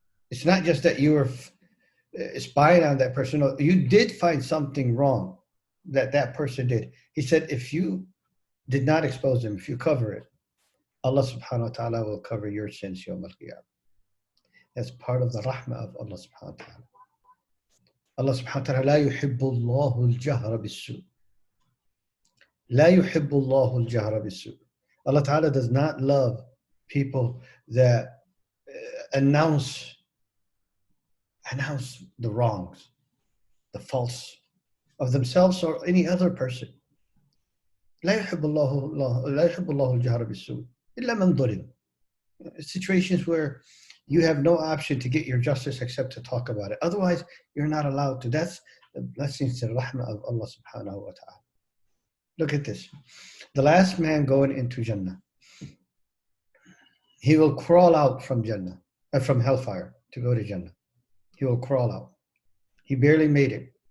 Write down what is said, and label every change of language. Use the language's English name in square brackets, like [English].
[English] It's not just that you were spying on that person. No, you did find something wrong that person did. He said, if you did not expose them, if you cover it, Allah subhanahu wa ta'ala will cover your sins yawm al-qiyamah. That's part of the rahmah of Allah subhanahu wa ta'ala. [Arabic] Allah subhanahu wa ta'ala, لا يحب الله الجهر بالسوء. لا يحب الله الجهر بالسوء. [English] Allah ta'ala does not love people that announce the wrongs, the faults of themselves or any other person. [Arabic] لا يحب الله الجهر بالسوء إلا من ظلم. [English] Situations where you have no option to get your justice except to talk about it. Otherwise, you're not allowed to. That's the blessings and rahmah of Allah subhanahu wa ta'ala. Look at this. The last man going into Jannah, he will crawl out from Jannah, from hellfire to go to Jannah. He will crawl out. He barely made it.